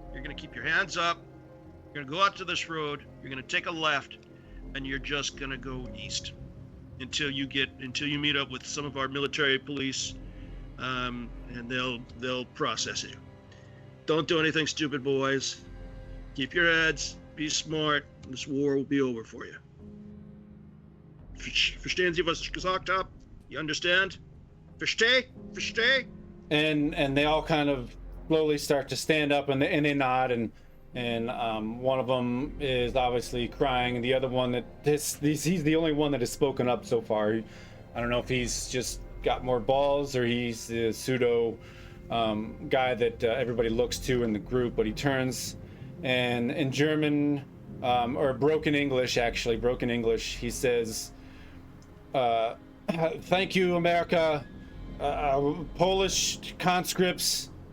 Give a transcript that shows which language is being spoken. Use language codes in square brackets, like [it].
[en] You're gonna keep your hands up. You're gonna go out to this road. You're gonna take a left, and you're just gonna go east until you meet up with some of our military police, and they'll process you. Don't do anything stupid, boys. Keep your heads. Be smart. This war will be over for you. [de] Verstehen Sie, was ich gesagt habe? [en] You understand? [de] Versteh? [en] And they all kind of slowly start to stand up, and they nod, and one of them is obviously crying, and the other one he's the only one that has spoken up so far. I don't know if he's just got more balls or he's the pseudo guy that everybody looks to in the group, but he turns and in German or broken English, he says, "Thank you, America, Polish conscripts."